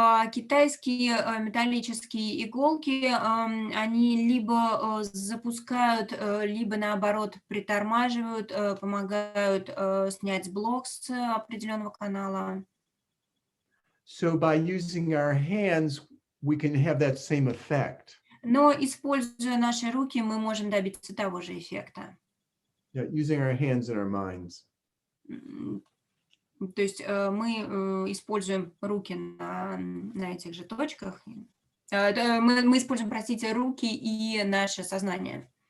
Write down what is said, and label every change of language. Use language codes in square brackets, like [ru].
[ru] Китайские металлические иголки, они либо запускают, либо наоборот притормаживают, помогают снять блок с определенного канала. [en] So by using our hands, we can have that same effect. [ru] Но используя наши руки, мы можем добиться того же эффекта. [en] Yeah, using our hands and our minds. [ru] То есть мы используем руки на этих же точках. Мы используем, простите, руки и наше сознание.